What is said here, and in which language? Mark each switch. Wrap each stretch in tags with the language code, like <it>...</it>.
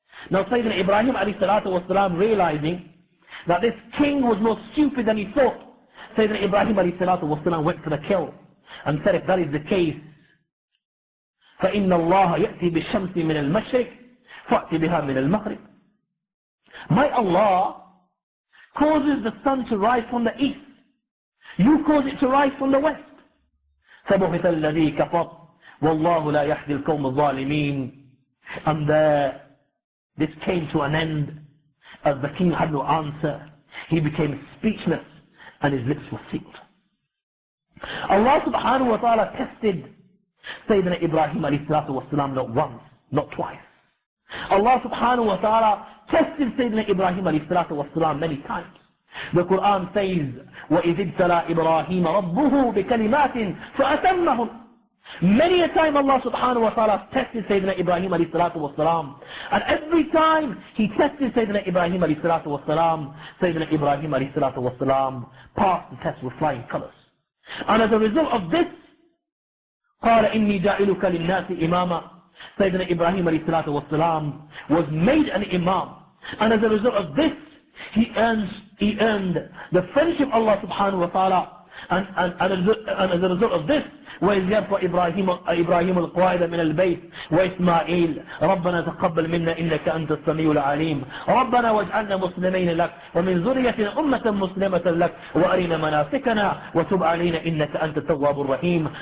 <en>Now Sayyidina Ibrahim alayhi salatu wasalam, realizing that this king was more stupid than he thought, Sayyidina Ibrahim alayhi salatu wasalam went to the kill and said, if that is the case,</en> <ar>فإن الله يأتي بالشمس من المشرق فأتي بها من المغرب.</ar> <en>My Allah causes the sun to rise from the east. You cause it to rise from the west.</en> <ar>فبهت الذي كفر والله لا يهدي القوم الظالمين.</ar> <en>And this came to an end as the king had no answer. He became speechless and his lips were sealed. Allah subhanahu wa ta'ala tested Sayyidina Ibrahim alayhi salatu wasalam not once, not twice. Allah subhanahu wa ta'ala tested Sayyidina Ibrahim alayhi salatu wasalam many times. The Quran says,</en> <ar>وَإِذِ ابْتَلَى إِبْرَاهِيمَ رَبُّهُ بِكَلِمَاتٍ فَأَتَمَّهُمْ.</ar> <en>Many a time Allah subhanahu wa ta'ala tested Sayyidina Ibrahim alayhi salatu wasalam. And every time he tested Sayyidina Ibrahim alayhi salatu wasalam, Sayyidina Ibrahim alayhi salatu wasalam passed the test with flying colors. And as a result of this,</en> <ar>قال إني جاعلك للناس إماما.</ar> <en>Sayyidina Ibrahim alayhi salatu wasalam was made an imam. And as a result of this, he earned the friendship of Allah subhanahu wa ta'ala. And as a result of this,</en> <ar>وإذ يرفع إبراهيم القواعد من البيت وإسماعيل ربنا تقبل منا إنك أنت السميع العليم ربنا واجعلنا مسلمين لك ومن ذريتنا أمة مسلمة لك وأرنا مناسكنا وتب علينا إنك أنت التواب الرحيم.</ar>